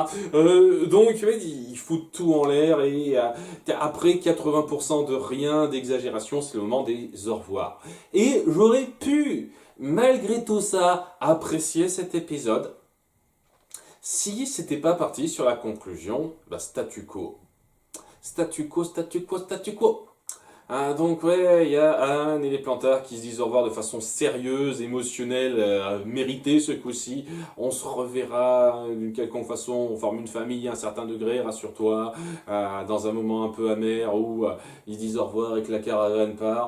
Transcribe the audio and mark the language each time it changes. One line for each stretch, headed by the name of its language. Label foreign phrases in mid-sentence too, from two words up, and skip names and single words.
French: Donc il fout tout en l'air et après 80% de rien, d'exagération, c'est le moment des au revoir. Et j'aurais pu, malgré tout ça, apprécier cet épisode si c'était pas parti sur la conclusion,
Latin: statu quo. Statu quo, statu quo, statu quo.
French: Ah, donc ouais, il y a Anne et les Plantards qui se disent au revoir de façon sérieuse, émotionnelle, méritée ce coup-ci. On se reverra d'une quelconque façon, on forme une famille à un certain degré, rassure-toi, dans un moment un peu amer où ils disent au revoir et que la caravane part.